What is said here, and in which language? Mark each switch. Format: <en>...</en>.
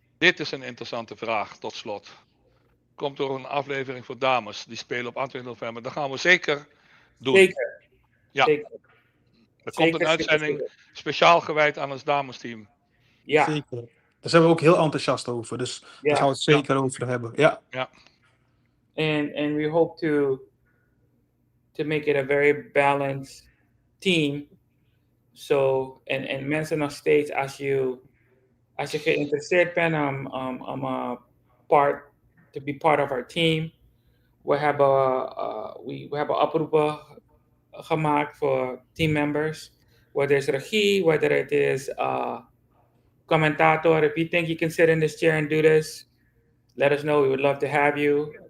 <nl>Dit is een interessante vraag, tot slot. Komt door een aflevering voor dames. Die spelen op 28 november. Dat gaan we zeker doen. Zeker. Ja. Zeker. Er komt een uitzending speciaal gewijd aan ons damesteam. Ja. Zeker. Daar zijn we ook heel enthousiast over. Dus daar gaan we het zeker over hebben. Ja.</nl> <en>And we hope to make it a very balanced team.</en> <nl>So, en mensen nog steeds, als je geïnteresseerd bent om</nl> <en>to be part of our team,</en> <nl>we hebben oproepen gemaakt voor team members.</nl> <en>Whether it's regie, whether it is commentator. If you think you can sit in this chair and do this, let us know. We would love to have you.</en>